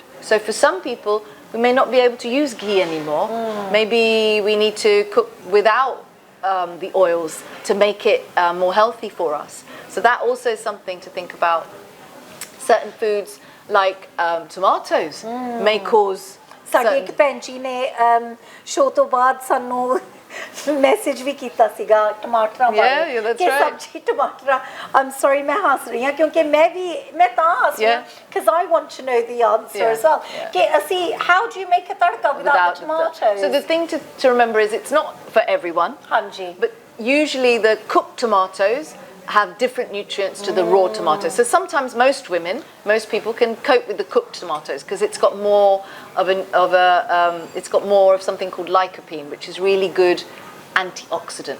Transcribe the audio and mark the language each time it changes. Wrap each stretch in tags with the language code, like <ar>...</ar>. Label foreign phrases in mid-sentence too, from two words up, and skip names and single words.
<en>So for some people, we may not be able to use ghee anymore. Maybe we need to cook without the oils to make it more healthy for us. So that also is something to think about. Certain foods like tomatoes may cause...</en> <pa>ਸਾਡੇ ਇੱਕ ਭੈਣ ਜੀ ਨੇ ਸ਼ੋਅ ਤੋਂ ਬਾਅਦ ਸਾਨੂੰ ਮੈਸੇਜ ਵੀ ਕੀਤਾ ਸੀਗਾ ਟਮਾਟਰਾਂ ਬਾਰੇ ਕਿ ਸਬਜ਼ੀ ਟਮਾਟਰਾਂ</pa> <en>I'm sorry</en> <pa>ਮੈਂ ਹੱਸ ਰਹੀ ਹਾਂ ਕਿਉਂਕਿ ਮੈਂ ਤਾਂ ਹੱਸ ਰਹੀ ਹਾਂ</pa> <en>because I want to know the answer as well</en> <pa>ਕਿ ਅਸੀਂ</pa> <en>how do you make a tadka without the tomatoes? So the thing to remember is it's not for everyone.</en> <pa>ਹਾਂਜੀ.</pa> <en>But usually the cooked tomatoes have different nutrients to the raw tomatoes. So sometimes most people can cope with the cooked tomatoes because it's got more of something called lycopene, which is really good antioxidant.</en>